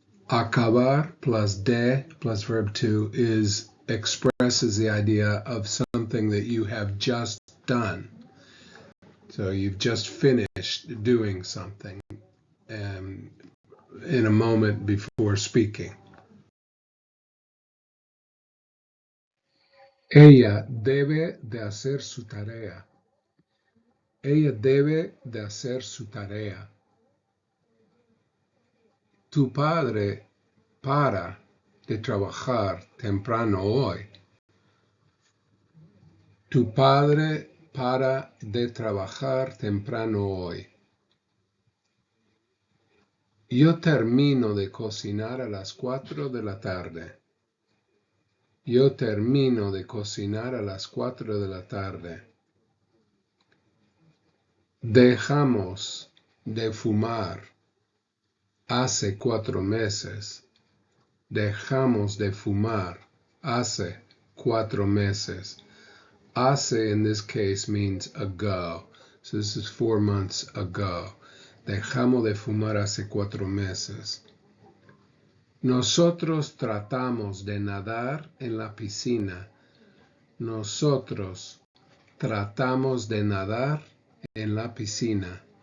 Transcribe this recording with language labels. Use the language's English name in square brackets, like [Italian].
[English] Acabar plus de plus verb 2 expresses the idea of something that you have just done. So you've just finished doing something in a moment before speaking. [Spanish] Ella debe de hacer su tarea. Ella debe de hacer su tarea. Tu padre para de trabajar temprano hoy. Tu padre para de trabajar temprano hoy. Yo termino de cocinar a las 4 de la tarde. Yo termino de cocinar a las 4 de la tarde. Dejamos de fumar hace 4 meses. Dejamos de fumar hace 4 meses. [English] Hace in this case means ago. So this is 4 months ago. [Spanish] Dejamos de fumar hace 4 meses. Nosotros tratamos de nadar en la piscina. Nosotros tratamos de nadar en la piscina.